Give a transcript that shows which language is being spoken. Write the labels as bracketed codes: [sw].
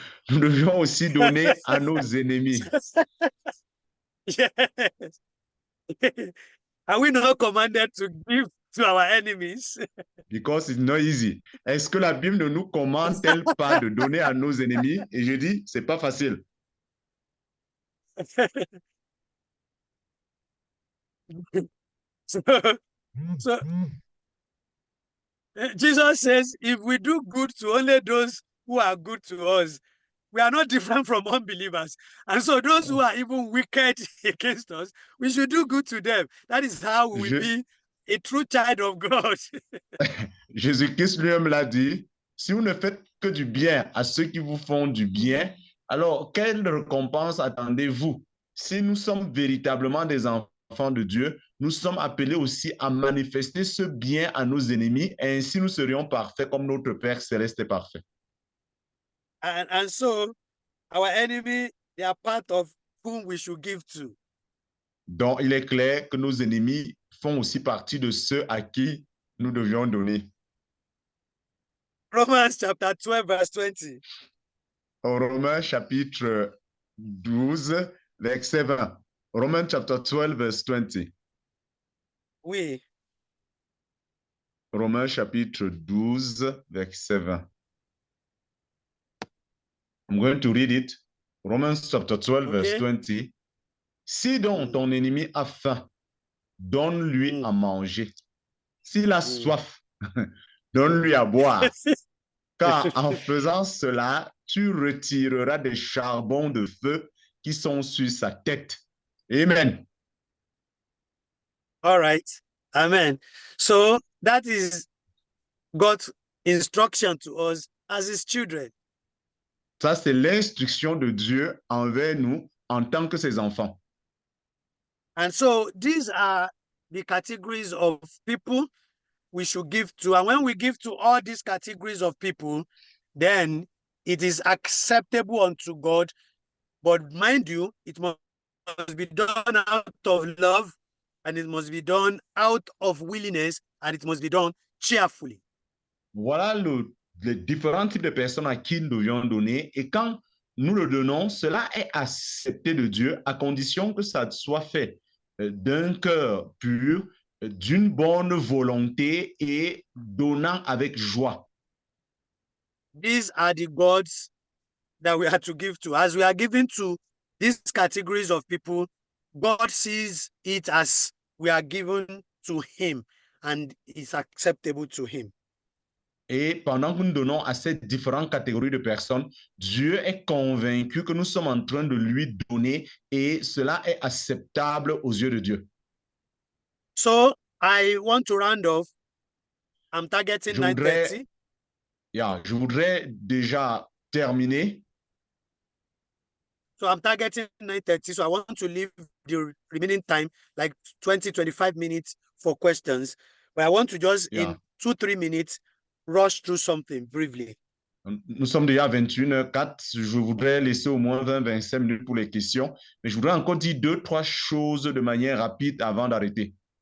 [fr] nous devions aussi donner à nos ennemis. [en] Yes. Are we not commanded to give to our enemies? Because it's not easy. [fr] Est-ce que la Bible ne nous commande-t-elle pas de donner à nos ennemis? Et je dis, c'est pas facile. [en] so, so Jesus says, if we do good to only those who are good to us, we are not different from unbelievers. And so those who are even wicked against us, we should do good to them. That is how we will be a true child of God. [fr] Jésus-Christ lui-même l'a dit, si vous ne faites que du bien à ceux qui vous font du bien, alors quelle récompense attendez-vous? Si nous sommes véritablement des enfants de Dieu, nous sommes appelés aussi à manifester ce bien à nos ennemis, et ainsi nous serions parfaits comme notre Père céleste est parfait. [en] And so our enemy, they are part of whom we should give to. [fr] Donc, il est clair que nos ennemis font aussi partie de ceux à qui nous devions donner. [en] Romans chapter 12, verse 20. [fr] Romains chapitre 12, verset 20. [en] Romans chapter 12, verse 20. [fr] Oui. Romains chapitre 12, verset 20. [en] I'm going to read it. Romans chapter 12, verse Okay. 20. [fr] Si donc ton ennemi a faim, donne-lui à manger. S'il a soif, donne-lui à boire. Car en faisant cela, tu retireras des charbons de feu qui sont sur sa tête. Amen. [en] All right. Amen. So that is God's instruction to us as his children. [fr] Ça, c'est l'instruction de Dieu envers nous en tant que ses enfants. [en] And so these are the categories of people we should give to. And when we give to all these categories of people, then it is acceptable unto God. But mind you, it must be done out of love, and it must be done out of willingness, and it must be done cheerfully. [fr] Voilà les différents types de personnes à qui nous devions donner. Et quand nous le donnons, cela est accepté de Dieu à condition que ça soit fait d'un cœur pur, d'une bonne volonté et donnant avec joie. [en] These are the gods that we are to give to. As we are giving to these categories of people, God sees it as we are given to him and it's acceptable to him. [fr] Et pendant que nous donnons à ces différentes catégories de personnes, Dieu est convaincu que nous sommes en train de lui donner et cela est acceptable aux yeux de Dieu. [en] So I want to round off. I'm targeting 9:30. [fr] Je voudrais déjà terminer. [en] So I'm targeting 9:30. So I want to leave the remaining time, like 20-25 minutes for questions. But I want to just in 2-3 minutes rush through something briefly. [fr] Nous sommes déjà à 21h04. Je voudrais laisser au moins 20-25 minutes pour les questions. Mais je voudrais encore dire 2-3 choses de manière rapide avant d'arrêter.